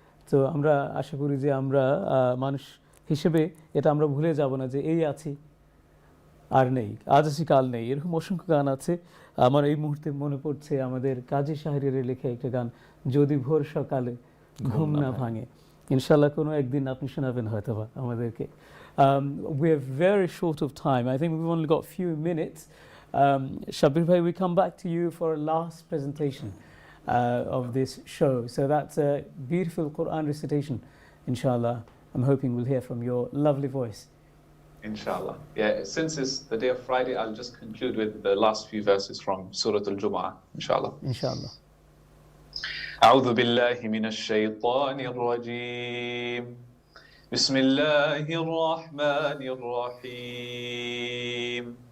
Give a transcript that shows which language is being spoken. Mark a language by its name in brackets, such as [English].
[Bangla] তো আমরা আশা করি যে আমরা মানুষ হিসেবে এটা আমরা ভুলে যাব না যে এই আছি আর নেই, আজ আছি কাল নেই। এরকম অসংখ্য গান আছে। আমার এই মুহূর্তে মনে পড়ছে আমাদের কাজী শাহরিয়ারের লেখা একটা গান, যদি ভোর সকালে ঘুম না ভাঙে। ইনশাল্লাহ কোনো একদিন আপনি শোনাবেন হয়তো বা আমাদেরকে। [English] We are very short of time. I think we've only got a few minutes. Shabir bhai, we come back to you for a last presentation of this show. So that's a beautiful Quran recitation, inshallah. I'm hoping we'll hear from your lovely voice. Inshallah. Yeah, since it's the day of Friday, I'll just conclude with the last few verses from Surah Al-Jumu'ah, inshallah. Inshallah. [Arabic] أعوذ بالله من الشيطان الرجيم. بسم الله الرحمن الرحيم.